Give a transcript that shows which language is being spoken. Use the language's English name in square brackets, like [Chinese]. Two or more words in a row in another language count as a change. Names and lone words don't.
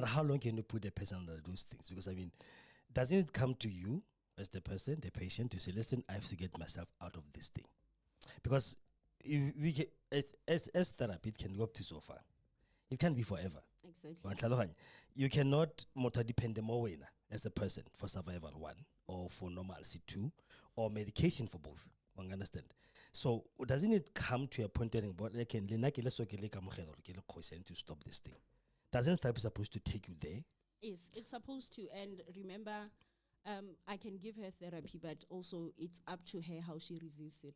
[English] But how long can you put the person under those things? Because doesn't it come to you as the person, the patient, to say, listen, I have to get myself out of this thing? Because as therapy, it can go up to so far. It can't be forever. Exactly. [Tswana] Wa tlhaloganya? [English] You cannot [Tswana] motho a depende mo wena [English] as a person for survival one, or for normalcy two, or medication for both. One understand? So doesn't it come to a point where to stop this thing? Doesn't therapy supposed to take you there? Yes, it's supposed to. And remember, I can give her therapy, but also it's up to her how she receives it.